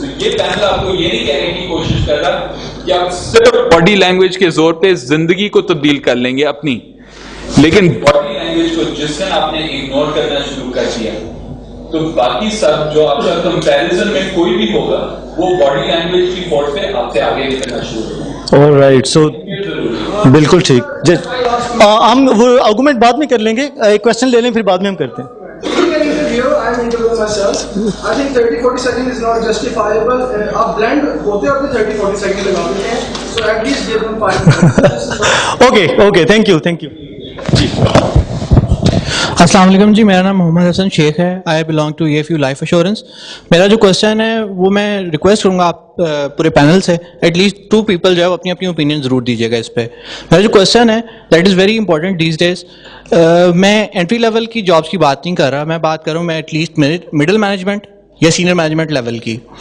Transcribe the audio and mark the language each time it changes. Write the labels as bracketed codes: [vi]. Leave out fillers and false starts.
[hi] तो ये पैनल आपको ये नहीं कहने की कोशिश कर रहा कि आप सिर्फ बॉडी लैंग्वेज के जोर पे जिंदगी को तब्दील कर लेंगे अपनी, लेकिन बॉडी लैंग्वेज को जिस दिन आपने इग्नोर करना शुरू कर दिया, तो बाकी सब जो आपका कंपैरिजन में कोई भी होगा वो बॉडी लैंग्वेज की फोर्स पे आपसे आगे निकलना शुरू होगा। ऑलराइट, सो बिल्कुल ठीक। हम वो आर्गुमेंट बाद में कर लेंगे, एक क्वेश्चन ले लें फिर बाद में हम करते हैं। [en] I'm interviewing myself. I think 30-40 seconds is not justifiable. [hi] आप blend होते 30-40 seconds लगा देते हैं, [en] so at least give them 5 minutes. Okay, thank you. जी। [hi] अस्सलाम वालेकुम जी, मेरा नाम मोहम्मद हसन शेख है। [en] I belong to EFU life assurance. [hi] मेरा जो क्वेश्चन है वो मैं रिक्वेस्ट करूँगा आप पूरे पैनल से एटलीस्ट 2 पीपल जो है अपनी अपनी ओपिनियन ज़रूर दीजिएगा इस पे। मेरा जो क्वेश्चन है [en] That is very important these days. [hi] मैं एंट्री लेवल की जॉब्स की बात नहीं कर रहा, मैं बात कर रहा हूँ मैं एटलीस्ट मिडिल मैनेजमेंट या सीनियर मैनेजमेंट लेवल की।